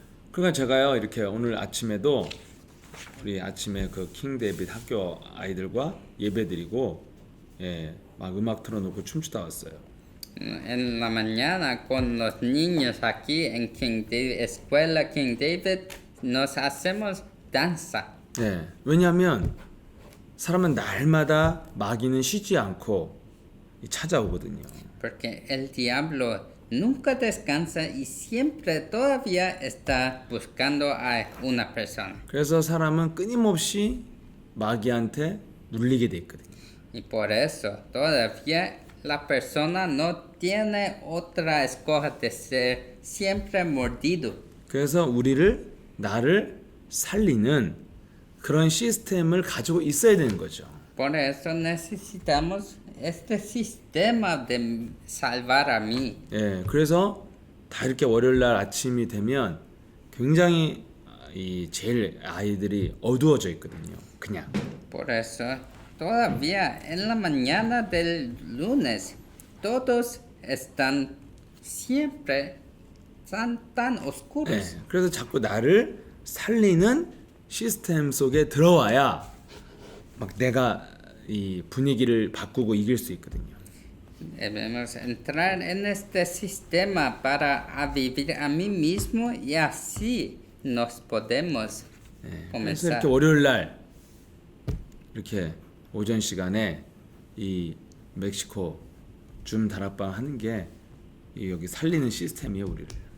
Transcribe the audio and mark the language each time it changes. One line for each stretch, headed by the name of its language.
Korean: 그러니까 제가요 이렇게 오늘 아침에도 우리 아침에 그 킹 데이빗 학교 아이들과 예배드리고 막 음악 틀어놓고 춤추다 왔어요.
Spanish: En la mañana con los niños aquí en Escuela King David nos hacemos danza.
Korean: 네. 왜냐하면 사람은 날마다 마귀는 쉬지 않고 찾아오거든요.
Spanish: Porque el diablo nunca descansa y siempre todavía está buscando a una persona.
Korean: 그래서 사람은 끊임없이 마귀한테 물리게 돼 있거든요.
Spanish: Y por eso todavía la persona no tiene otra escoja de ser siempre mordido.
Korean: 그래서 나를 살리는 그런 시스템을 가지고 있어야 되는 거죠.
Spanish: Por eso necesitamos este sistema de salvar a mí.
Korean: 예, 그래서 다 이렇게 월요일 날 아침이 되면 굉장히 제일 아이들이 어두워져 있거든요. 그냥.
Spanish: Por eso todavía en la mañana del lunes todos están siempre tan oscuros.
Korean: 예, 그래서 자꾸 나를 살리는 시스템 속에 들어와야 막 내가 이 분위기를 바꾸고 이길 수 있거든요.
Spanish: Debemos entrar en este sistema para vivir a mí mismo y así nos podemos
Korean: 그래서
Spanish: comenzar.
Korean: 이렇게 월요일 날 이렇게 오전 시간에 이 멕시코 줌 다락방 하는 게 여기 살리는 시스템이에요, 우리를.